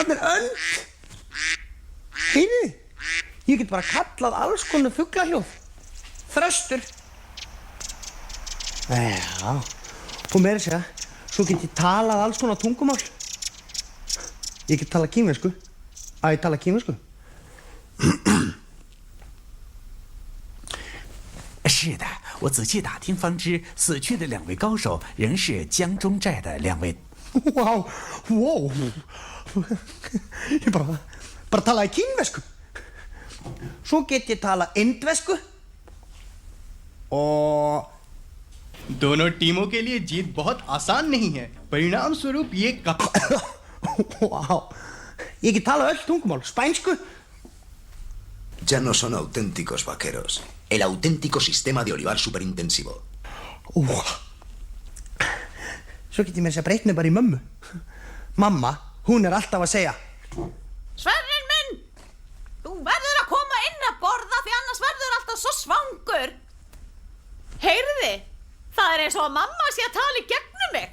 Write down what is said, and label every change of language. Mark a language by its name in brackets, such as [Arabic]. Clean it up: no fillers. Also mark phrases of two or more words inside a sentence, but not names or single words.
[Icelandic] Þarna önd. Heyrðu, Ég get bara kallað alls konar fuglahljóð. Þröstur. Já, og meira að segja, svo get ég talað alls konar tungumál. Ég get talað kínversku. Ég tala kínversku. [Chinese] 是的，我仔细打听方知，死去的2位高手仍是江中寨的2位。 [Icelandic] Wow. Ég bara talaði kínversku. Svo get ég talað indversku. Og [Hindi] दोनों टीमों के लिए जीत बहुत आसान नहीं है परिणाम स्वरूप ये [Icelandic] wow. Ég get talað öll tungumál, spænsku. [Spanish] Ya no son auténticos vaqueros. El auténtico sistema de olivar superintensivo. [Icelandic] Svo get ég með þess að breytna bara í mömmu. Mamma, hún alltaf að segja: Sverrir minn, þú verður að koma inn að borða því annars verður alltaf svo svangur. Heyrði, það eins og að mamma sé að tala í gegnum mig.